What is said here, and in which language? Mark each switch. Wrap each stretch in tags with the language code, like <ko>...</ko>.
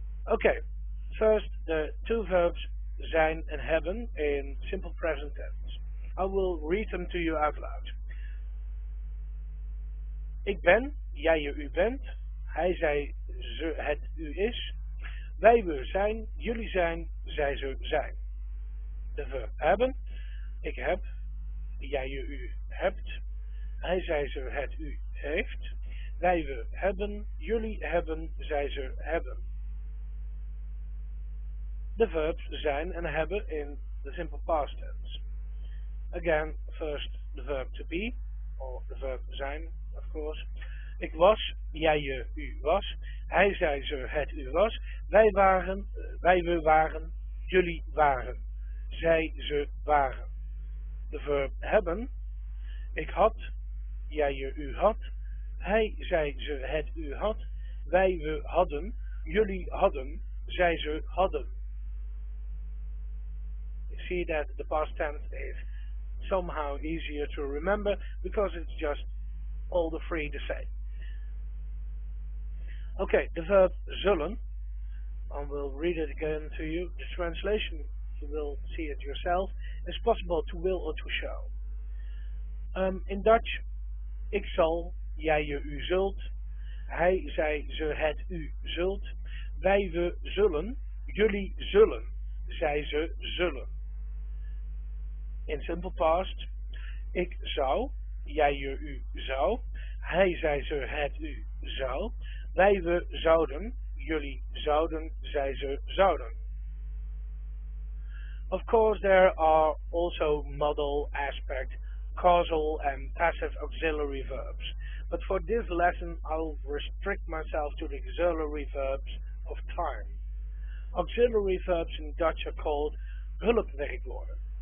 <en>Okay, first the two verbs zijn and hebben in simple present tense. I will read them to you out loud.</en> <nl>Ik ben, jij je u bent, hij zij ze het u is, wij we zijn, jullie zijn, zij ze zijn. De verb hebben, ik heb, jij je u hebt, hij zij ze het u heeft, wij we hebben, jullie hebben, zij ze hebben.</nl> <en>The verbs zijn and hebben in the simple past tense. Again, first the verb to be, or the verb zijn, of course.</en> <nl>Ik was, jij je u was, hij zij ze het u was, wij waren, wij we waren, jullie waren, zij ze waren. De verb hebben, ik had, jij je u had, hij zij ze het u had, wij we hadden, jullie hadden, zij ze hadden.</nl> <en>You see that the past tense is somehow easier to remember because it's just all the three the same. Okay, the verb zullen, I will read it again to you. The translation, you will see it yourself, is possible to will or to show. In Dutch,</en> <nl>ik zal, jij je u zult, hij zij ze het u zult, wij we zullen, jullie zullen, zij ze zullen.</nl> <en>In simple past,</en> <nl>ik zou, jij je u zou, hij zij ze het u zou, wij we zouden, jullie zouden, zij ze zouden.</nl> <en>Of course there are also modal, aspect, causal and passive auxiliary verbs, but for this lesson I'll restrict myself to the auxiliary verbs of time. Auxiliary verbs in Dutch are called hulpwerkwoorden.</en>